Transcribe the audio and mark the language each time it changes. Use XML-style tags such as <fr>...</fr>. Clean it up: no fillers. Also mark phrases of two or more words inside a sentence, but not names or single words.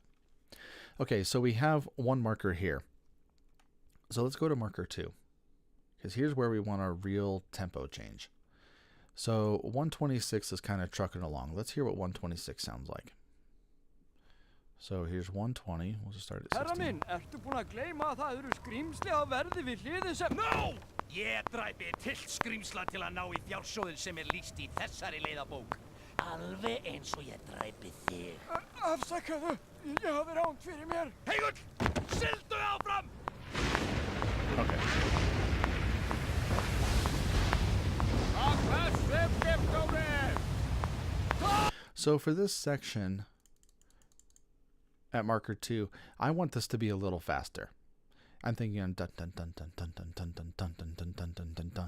<en>Okay, so we have one marker here. So let's go to marker 2, because here's where we want our real tempo change. So 126 is kind of trucking along. Let's hear what 126 sounds like. So here's 120. We'll just start at 16.</en> <is>Herra minn, ertu búin að gleyma að það eru skrýmsli á verði við hliðið sem...</is> <en>No!</en> <is>Ég dræpi tillt skrýmsla til að ná í fjársjóðin sem lýst í þessari leiðabók. Alveg eins og ég dræpi þig. Afsakaðu, ég hafði ránt fyrir mér. Heigull, sigldu áfram!</is> <en>Okay. So for this section at marker 2, I want this to be a little faster. I'm thinking dun dun dun dun dun dun dun dun dun dun dun dun dun dun dun.</en>